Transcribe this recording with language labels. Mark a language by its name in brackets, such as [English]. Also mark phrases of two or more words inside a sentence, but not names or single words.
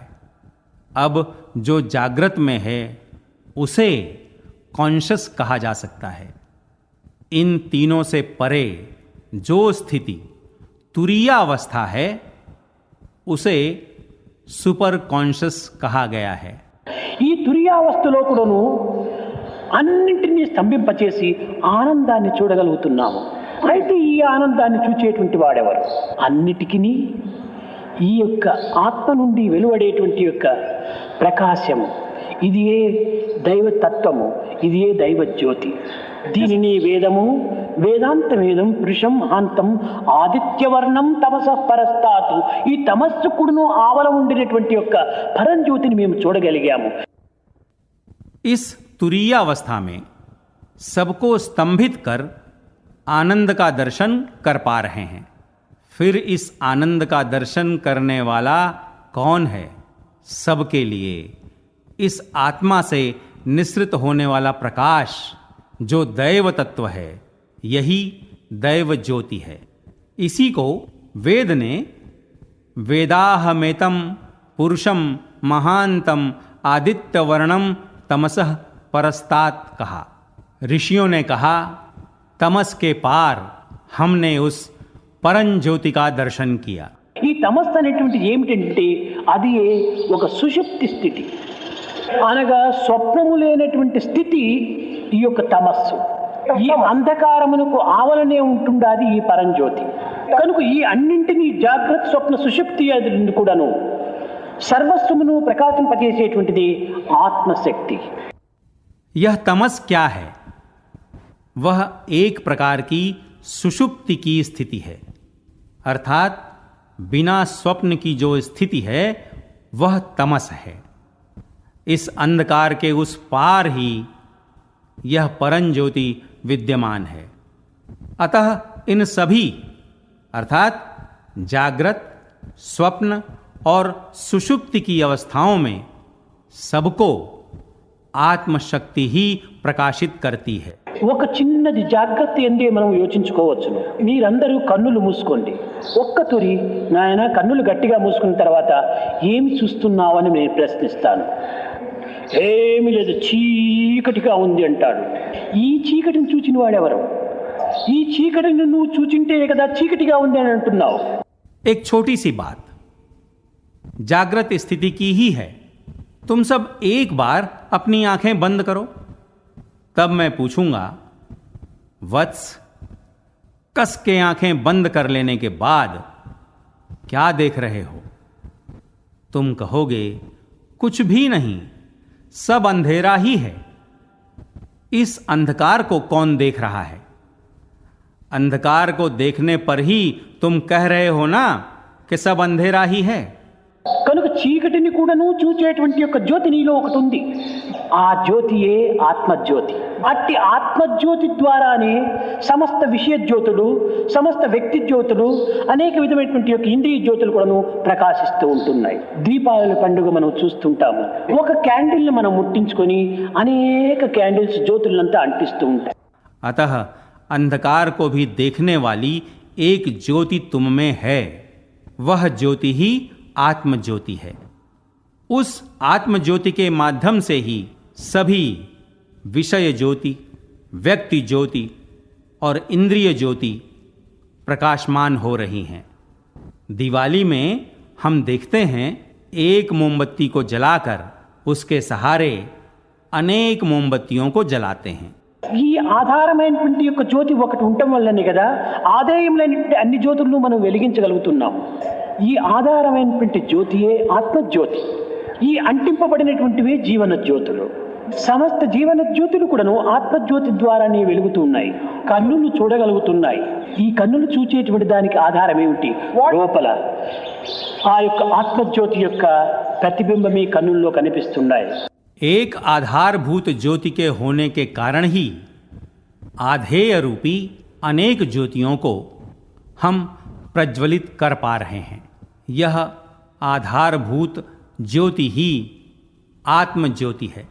[Hindi] अब जो जागृत में है उसे कॉन्शियस कहा जा सकता है। इन तीनों से परे जो स्थिति तुरीयावस्था है उसे [English] super conscious [Hindi] कहा गया है। [Telugu] ఈ తురియావస్థలో కూడాను అన్నింటినీ స్తంభింపచేసి ఆనందాన్ని చూడగలుగుతున్నాము. అయితే ఈ ఆనందాన్ని చూచేటువంటి వాడెవరు? అన్నిటికీ ఈ యొక్క ఆత్మ నుండి వెలువడేటువంటి యొక్క ప్రకాశము, ఇది ఏ దైవతత్వము, ఇది ఏ దైవ జ్యోతి. దీనిని వేదము, [Sanskrit] వేదాంత వేదం పురుషం మహాంతం ఆదిత్యవర్ణం తమస పరస్తాతు, [Telugu] ఈ తమస్సుకుడును ఆవల ఉండినటువంటి యొక్క పరంజ్యోతిని మేము చూడగలిగాము. [Hindi] इस तुरीय अवस्था में सबको स्तंभित कर आनंद का दर्शन कर पा रहे हैं. फिर इस आनंद का दर्शन करने वाला कौन है? सबके लिए इस आत्मा से निसृत होने वाला प्रकाश जो दैव तत्व है, यही दैव ज्योति है. इसी को वेद ने [Sanskrit] वेदाहमेतम पुरुषम महांतम आदित्यवर्णम तमसः परस्तात [Hindi] कहा. ऋषियों ने कहा, तमस के पार हमने उस परम ज्योति का दर्शन किया. [Telugu] ఈ తమస్సు అనేటువంటిది ఏమిటంటే అది ఒక సుషుప్తి స్థితి, అనగా స్వప్నము లేనటువంటి స్థితి ఈ యొక్క తమస్సు. ఈ అంధకారమునకు ఆవలనే ఉంటుండాది ఈ పరంజ్యోతి. కనుక ఈ అన్నింటినీ జాగ్రత్త స్వప్న సుషుప్తి అది కూడాను సర్వస్వమును ప్రకాశింపజేసేటువంటిది ఆత్మశక్తి. [Hindi] यह तमस क्या है? वह एक प्रकार की सुषुप्ति की स्थिति है, अर्थात बिना स्वप्न की जो स्थिति है वह तमस है. इस अंधकार के उस पार ही यह परम ज्योति विद्यमान है. अतः इन सभी अर्थात जागृत, स्वप्न और सुषुप्ति की अवस्थाओं में सबको आत्मशक्ति ही प्रकाशित करती है. [Telugu] ఒక చిన్నది జాగ్రత్త ఎందే మనం యోచించుకోవచ్చును. మీరందరూ కన్నులు మూసుకోండి. ఒక్క తురి నాయన కన్నులు గట్టిగా మూసుకున్న తర్వాత ఏమి చూస్తున్నావని నేను ప్రశ్నిస్తాను. ఏమి లేదు, చీకటిగా ఉంది అంటాడు. ఈ చీకటిని చూచిన వాడెవరు? ఈ చీకటిని నువ్వు చూచింటే కదా చీకటిగా ఉంది అని అంటున్నావు. [Hindi] एक छोटी सी बात जागृत स्थिति की ही है. तुम सब एक बार अपनी आंखें बंद करो, तब मैं पूछूंगा, वत्स, कस के आंखें बंद कर लेने के बाद क्या देख रहे हो? तुम कहोगे, कुछ भी नहीं, सब अंधेरा ही है. इस अंधकार को कौन देख रहा है? अंधकार को देखने पर ही तुम कह रहे हो ना कि सब अंधेरा ही है. [Telugu] కనుక చీకటిని కూడాను చూచేటువంటి యొక్క జ్యోతి నీలో ఒకటి ఉంది. ఆ జ్యోతియే ఆత్మజ్యోతి. అట్టి ఆత్మజ్యోతి ద్వారానే సమస్త విషయ జ్యోతులు, సమస్త వ్యక్తి జ్యోతులు, అనేక విధమైనటువంటి యొక్క ఇంద్రియ జ్యోతులు కూడాను ప్రకాశిస్తూ ఉంటున్నాయి. దీపావళి పండుగ మనం చూస్తుంటాము. ఒక క్యాండిల్ని మనం ముట్టించుకొని అనేక క్యాండిల్స్ జ్యోతులంతా అంటిస్తూ ఉంటాయి. [Hindi] अतः अंधकार को भी देखने वाली एक ज्योति तुम में है. वह ज्योति ही आत्म ज्योति है. उस आत्म ज्योति के माध्यम से ही सभी विषय ज्योति, व्यक्ति ज्योति और इंद्रिय ज्योति प्रकाशमान हो रही हैं. दिवाली में हम देखते हैं, एक मोमबत्ती को जलाकर उसके सहारे अनेक मोमबत्तियों को जलाते हैं. [Telugu] ఈ ఆధారమైనటువంటి యొక్క జ్యోతి ఒకటి ఉండటం వల్లనే కదా ఆదాయములైనటువంటి అన్ని జ్యోతులను మనం వెలిగించగలుగుతున్నాం. ఈ ఆధారమైనటువంటి జ్యోతియే ఆత్మజ్యోతి. ఈ అంటింపబడినటువంటివే జీవన జ్యోతులు. సమస్త జీవన జ్యోతులు కూడాను ఆత్మజ్యోతి ద్వారానే వెలుగుతూ ఉన్నాయి. కన్నులు చూడగలుగుతున్నాయి. ఈ కన్నులు చూచేటువంటి దానికి ఆధారం ఏమిటి? లోపల ఆ యొక్క ఆత్మజ్యోతి యొక్క ప్రతిబింబమే కన్నుల్లో కనిపిస్తున్నాయి. [Hindi] एक आधारभूत ज्योति के होने के कारण ही आधेय रूपी अनेक ज्योतियों को हम प्रज्वलित कर पा रहे हैं. यह आधारभूत ज्योति ही आत्म ज्योति है.